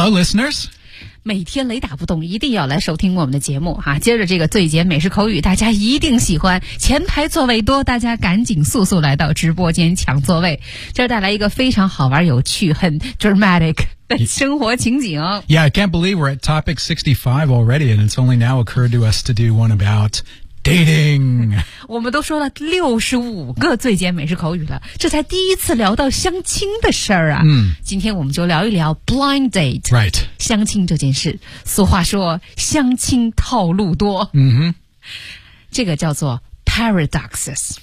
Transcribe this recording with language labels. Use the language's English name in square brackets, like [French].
[English] Hello listeners， [Chinese] 每天雷打不动一定要来收听我们的节目啊！接着这个最简美式口语大家一定喜欢，前排座位多，大家赶紧速速来到直播间抢座位，这带来一个非常好玩有趣很 dramatic生活情景。 [English] Yeah, I can't believe we're at topic 65 already, and it's only now occurred to us to do one about dating. [Chinese] 我们都说了65个最简美式口语了，这才第一次聊到相亲的事儿啊。今天我们就聊一聊 blind date. [English] Right. [Chinese] 相亲这件事，俗话说相亲套路多。这个叫做paradoxes.